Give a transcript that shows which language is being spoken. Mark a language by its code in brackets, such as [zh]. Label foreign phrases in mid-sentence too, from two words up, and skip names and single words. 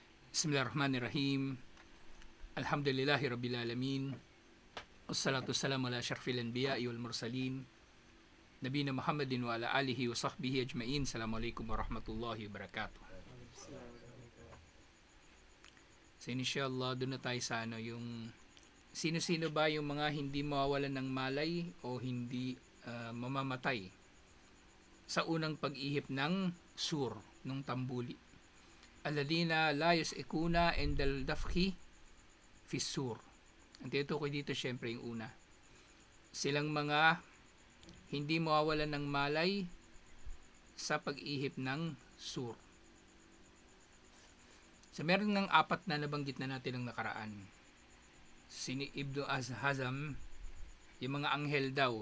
[ar] بسم الله الرحمن الرحيم. الحمد لله رب العالمين. والصلاة والسلام على أشرف الأنبياء والمرسلين. نبينا محمد وعلى آله وصحبه أجمعين. السلام عليكم ورحمة الله وبركاته. [tl] So [ar] إن شاء الله, [tl] doon na tayo sa yung sino-sino ba yung mga hindi mawawalan ng malay o hindi mamamatay sa unang pag-ihip ng sur, ng tambuli. [ar] الذين لا يصعقون عند النفخ في الصور. [tl] Ang tinutukoy dito syempre yung una. Silang mga hindi mawawalan ng malay sa pag-ihip ng sur. So meron ng apat na nabanggit na natin ng nakaraan. Sini Ibn Hazm, yung mga anghel daw.